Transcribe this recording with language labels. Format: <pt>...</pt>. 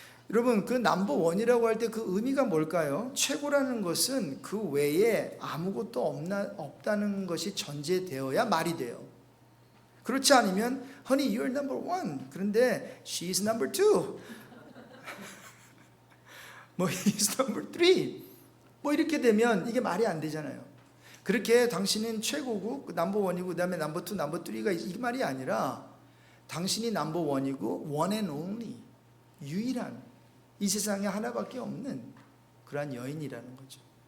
<ko>여러분 그 넘버 원이라고 할 때 그 의미가 뭘까요? 최고라는 것은 그 외에 아무것도 없다는 것이 전제되어야 말이 돼요. 그렇지 않으면</ko> <en>Honey, you're number one.</en> <ko>그런데</ko> <en>she's number two. he's number three.</en> <ko>이렇게 되면 이게 말이 안 되잖아요. 그렇게 당신은 최고고 넘버 원이고 그 다음에 넘버 투, 넘버 쓰리가 이 말이 아니라 당신이 넘버 원이고</ko> <en>one and only</en> <ko>유일한 이 세상에 하나밖에 없는 그러한 여인이라는 거죠.</ko>